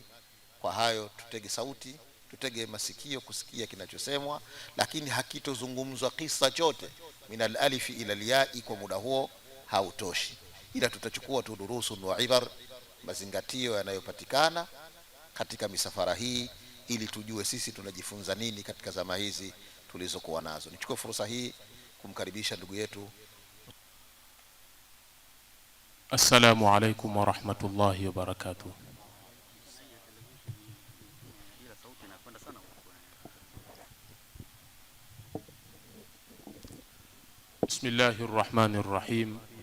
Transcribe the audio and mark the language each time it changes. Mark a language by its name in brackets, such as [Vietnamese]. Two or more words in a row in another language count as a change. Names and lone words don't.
[Swahili] Kwa hayo tutege sauti, tutege masikio kusikia kinachosemwa, lakini hakitozungumzwa kisa chote [Arabic] من الألف إلى الياء, [Swahili] kwa muda huo hautoshi, ila tutachukua tu [Arabic] دروس وعبر, [Swahili] mazingatio yanayopatikana katika misafara hii, ili tujue sisi tunajifunza nini katika zama hizi tulizokuwa nazo. Nichukue fursa hii kumkaribisha ndugu yetu. [Arabic] السلام عليكم ورحمة الله وبركاته. بسم الله الرحمن الرحيم.